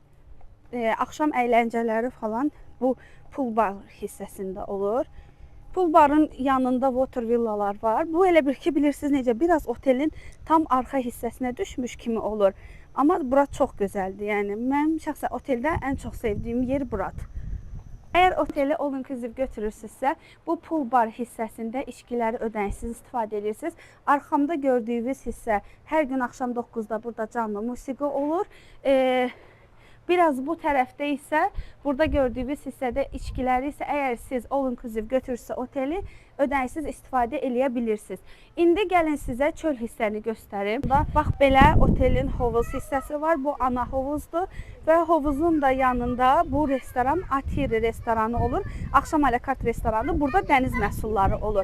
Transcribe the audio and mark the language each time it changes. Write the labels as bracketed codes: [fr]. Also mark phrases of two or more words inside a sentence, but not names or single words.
[az] Axşam əyləncələri falan bu [en] pool bar [az] hissəsində olur. [en] Pool barın [az] yanında [en] water villalar [az] var. Bu elə bir ki, bilirsiniz necə, biraz otelin tam arxa hissəsinə düşmüş kimi olur. Amma bura çox gözəldir. Yəni mən şəxsən oteldə ən çox sevdiyim yer buradır. Əgər oteli [en] all inclusive [az] götürürsünüzsə, bu [en] pool bar [az] hissəsində içkiləri ödənişsiz istifadə edirsiniz. Arxamda gördüyünüz hissə hər gün axşam 9-da burada canlı musiqi olur. Biraz bu tərəfdə isə burada gördüyünüz hissədə içkiləri isə əgər siz [en] all inclusive [az] götürürsə oteli ödənişsiz istifadə eləyə bilirsiniz. İndi gəlin sizə çöl hissəni göstərim. Bax belə otelin hovuz hissəsi var. Bu ana hovuzdur və hovuzun da yanında bu restoran Atiri restoranı olur. Axşam alakart restoranı. Burada dəniz məhsulları olur.